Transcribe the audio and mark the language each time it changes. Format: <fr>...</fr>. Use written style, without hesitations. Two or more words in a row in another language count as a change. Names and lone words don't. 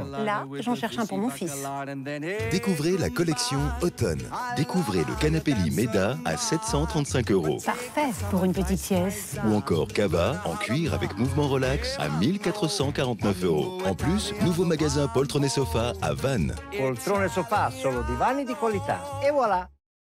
<fr>Là, j'en cherche un pour mon fils. Découvrez la collection Automne. Découvrez le canapé lit Meda à 735 €. Parfait pour une petite sieste. Ou encore Cava en cuir avec mouvement relax à 1449 €. En plus, nouveau magasin Poltrone Sofa à Vannes.</fr> <it>Poltrone Sofa, solo divani di qualità.</it> <fr>Et voilà.</fr>